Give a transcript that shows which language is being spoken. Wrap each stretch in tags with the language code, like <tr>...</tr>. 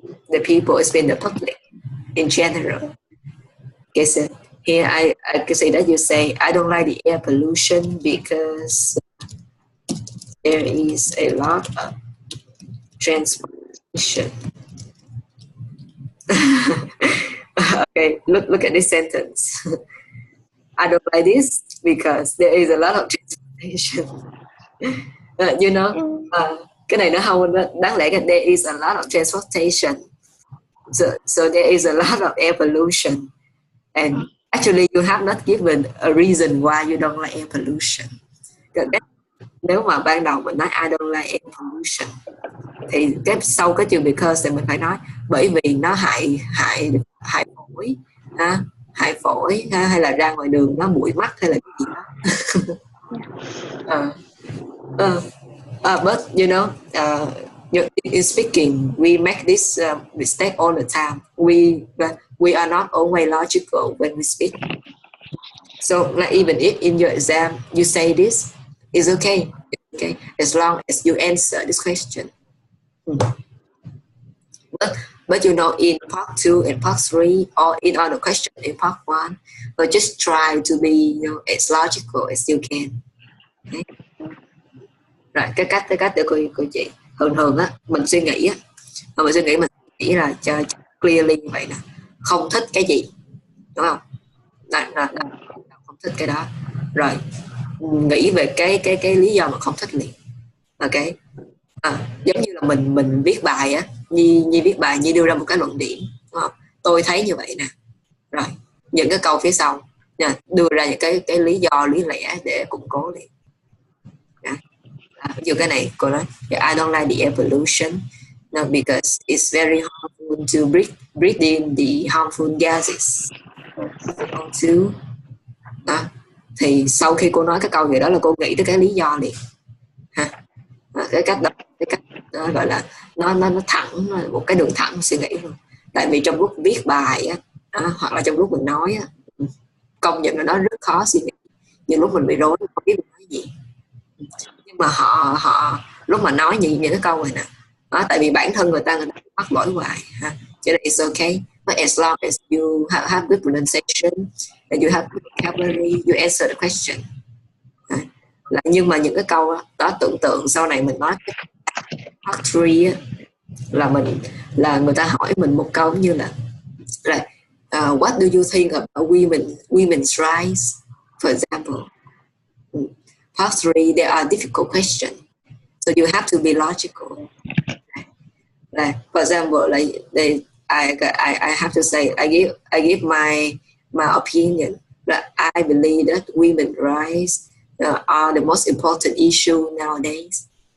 <en>The people is been the public in general. Okay, so here I can say that you say I don't like the air pollution because there is a lot of transportation. Okay, look at this sentence. I don't like this because there is a lot of transportation. You know, Mm,</en> <vi>cái này nó không đáng lẽ là</vi> <en>there is a lot of transportation. So there is a lot of air pollution. And actually you have not given a reason why you don't like air pollution.</en> <vi>Nếu mà ban đầu mình nói</vi> <en>I don't like air pollution</en> <vi>thì sau cái chữ</vi> <en>because</en> <vi>thì mình phải nói bởi vì nó hại hại hại phổi hại phổi hay là ra ngoài đường nó bụi mắt hay là cái gì đó.</vi> <en>But you know in speaking we make this mistake all the time. We are not always logical when we speak. So like even if in your exam you say this, it's okay. It's okay as long as you answer this question. But you know, in part 2 and part 3, or in other question in part 1, but just try to be as logical as you can. Okay?</en> <vi>Rồi cái cách để cô chị thường á mình suy nghĩ mình nghĩ là cho clearly như vậy nè, không thích cái gì đúng không, là không thích cái đó rồi nghĩ về cái lý do mà không thích liền. Ok, giống như là mình viết bài á, Nhi viết bài, Nhi đưa ra một cái luận điểm đúng không? Tôi thấy như vậy nè, rồi những cái câu phía sau nha, đưa ra những cái lý do lý lẽ để củng cố liền. Ví dụ cái này cô nói</vi> <en>I don't like the air pollution because it's very harmful to breathe in the harmful gases.</en> <vi>Thì sau khi cô nói cái câu gì đó là cô nghĩ tới cái lý do liền ha. Cái cách đó gọi là nó thẳng, một cái đường thẳng suy nghĩ luôn. Tại vì trong lúc viết bài á, hoặc là trong lúc mình nói á, công nhận là nó rất khó suy nghĩ, những lúc mình bị rối không biết mình nói gì. Nhưng mà họ lúc mà nói những cái câu này nè, tại vì bản thân người ta mắc lỗi hoài ha, cho nên</vi> <en>it's okay. But as long as you have good pronunciation and you have good vocabulary, you answer the question.</en> <vi>Nhưng mà những cái câu đó tưởng tượng sau này mình nói part 3 là người ta hỏi mình một câu như là</vi> <en>what do you think about women's rights,</en> <vi>for example.</vi> <en>Part 3 there are difficult questions, so you have to be logical. For example, I have to say I give my opinion that I believe that women's rights are the most important issue nowadays.</en>